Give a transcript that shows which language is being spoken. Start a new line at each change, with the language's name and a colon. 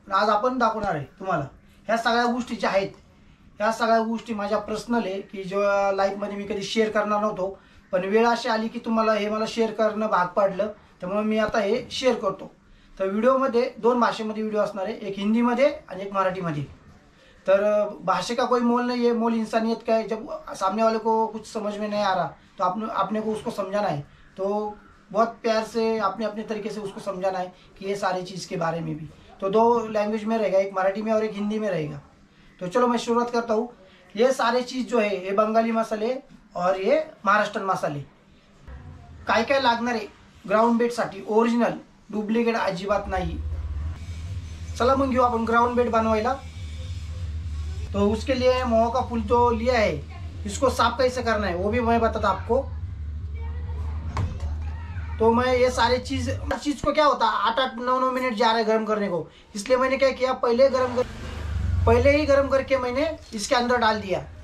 Marathi: आज आपण दाखवणार आहे तुम्हाला ह्या सगळ्या गोष्टी ज्या आहेत। ह्या सगळ्या गोष्टी माझ्या पर्सनल आहे की जो लाईफमध्ये मी कधी शेअर करणार नव्हतो, पण वेळ अशी आली की तुम्हाला हे मला शेअर करणं भाग पडलं, त्यामुळे मी आता हे शेअर करतो। तर व्हिडिओमध्ये दोन भाषेमध्ये व्हिडिओ असणार आहे, एक हिंदीमध्ये आणि एक मराठीमध्ये।
Hindi: तर भाषा का कोई मोल नहीं है, मोल इंसानियत का है। जब सामने वाले को कुछ समझ में नहीं आ रहा तो अपने को उसको समझाना है, तो बहुत प्यार से अपने अपने तरीके से उसको समझाना है कि ये सारी चीज़ के बारे में भी। तो दो लैंग्वेज में रहेगा, एक मराठी में और एक हिंदी में रहेगा। तो चलो मैं शुरुआत करता हूँ। ये सारे चीज़ जो है ये बंगाली मसाले और ये महाराष्ट्रन मसाले।
Marathi: काय काय लागणार आहे ग्राउंड बेटसाठी, ओरिजिनल, डुप्लिकेट अजिबात नाही। चला मग घेऊ आपण ग्राउंड बेट बनवायला।
Hindi: तो उसके लिए मोह का फूल जो लिया है, इसको साफ कैसे करना है वो भी मैं बताता आपको। तो मैं ये सारे चीज को क्या होता है 8-8 9 मिनट जा रहा है गर्म करने को, इसलिए मैंने क्या किया, पहले ही गर्म करके मैंने इसके अंदर डाल दिया।